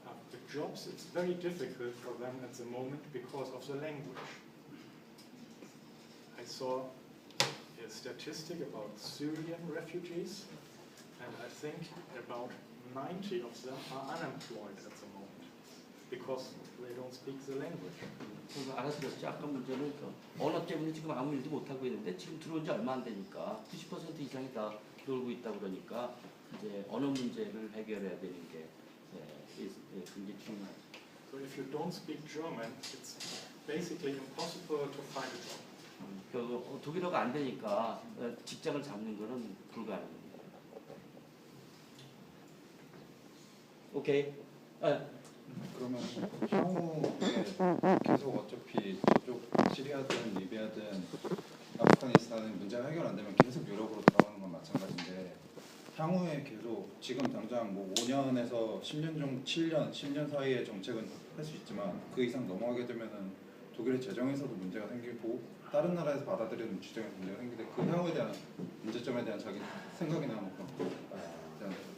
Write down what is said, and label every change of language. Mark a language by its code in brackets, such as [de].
[en] The jobs, it's very difficult for them at the moment because of the language. I saw a statistic about Syrian refugees, and I think about 90 of them are unemployed at the moment because they don't speak the language. [ko] 그거 알아들었죠. 아까 문제는 그 언어 때문에 지금 아무 일도 못 하고 있는데 지금 들어온 지 얼마 안 되니까 90% 이상이 다 놀고 있다 그러니까 이제 언어 문제를 해결해야 되는 게 굉장히 중요해요. [en] So if you don't speak German, it's basically impossible to find a job. [ko] 그 독일어가 안 되니까 직장을 잡는 거는 불가능합니다. 오케이. 그러면 향후에 계속 어차피 저쪽 시리아든 리비아든 아프가니스탄은 문제가 해결 안 되면 계속 유럽으로 들어가는 건 마찬가지인데 향후에 계속 지금 당장 뭐 5년에서 10년 정도 10년 사이의 정책은 할 수 있지만 그 이상 넘어가게 되면은 독일의 재정에서도 문제가 생기고 다른 나라에서 받아들이는 주장에서 문제가 생기는데 그 향후에 대한 문제점에 대한 자기 생각이나 뭐 그런